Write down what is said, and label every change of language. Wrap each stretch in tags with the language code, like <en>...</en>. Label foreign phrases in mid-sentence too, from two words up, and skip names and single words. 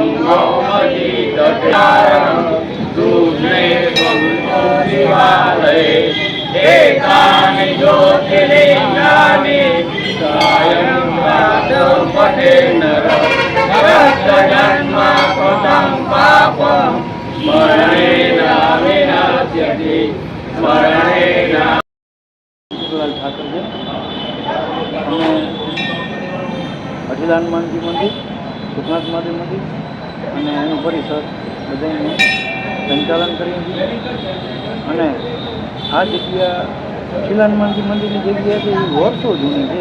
<sa>गौमतीतटारं दूष्णे दिवालये एतानि ज्योतिर्लिङ्गानि सायं प्रातः पठे नरः जन्म कृतं पापं स्मरणेन विनाश्यति स्मरणेन।</sa> <gu>ઠાકર છે અમે અઢીલા હનુમાનજી મંદિર, સુખનાથ મહાદેવ મંદિર અને એનું પરિસર બધાનું સંચાલન કરીએ છીએ. અને આ જગ્યા અઢીલા હનુમાનજી મંદિરની જગ્યા છે એ વર્ષો જૂની છે.</gu>